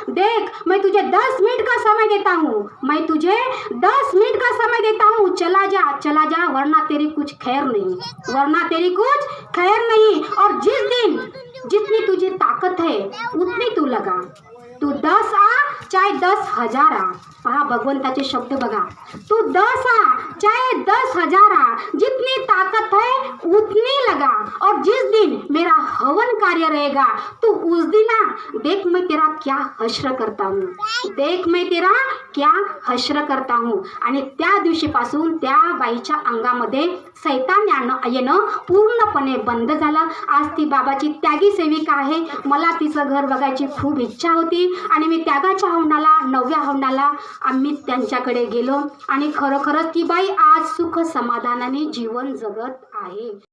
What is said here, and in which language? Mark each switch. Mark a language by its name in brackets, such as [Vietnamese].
[Hindi] देख मैं तुझे 10 मिनट का समय देता हूँ, मैं तुझे 10 मिनट का समय देता हूँ, चला जा वरना तेरी कुछ खैर नहीं, वरना तेरी कुछ खैर नहीं. और जिस दिन जितनी तुझे ताकत है उतनी तू लगा, तू 10 आ चाहे 10,000 आ. [Marathi] पहा भगवंताचे शब्द बघा, [Hindi] तू 10 आ चाहे 10,000 आ, जितनी ताकत है उतनी लगा. और जिस दिन मेरा हवन कार्य रहेगा तू उस दिन आ, देख मैं तेरा क्या हश्र करता हूँ, देख मैं तेरा क्या हश्र करता हूँ. [Marathi] आणि त्या दिवशीपासून त्या बाईच्या अंगामध्ये सैतान येणं पूर्णपणे बंद झालं. आज ती बाबाची त्यागी सेविका आहे. मला तिचं घर बघायची खूप इच्छा होती आणि मी त्यागाच्या हवनाला 9व्या हवनाला आम्ही त्यांच्याकडे गेलो आणि खरोखरच ती बाई आज सुख समाधानाने जीवन जगत आहे.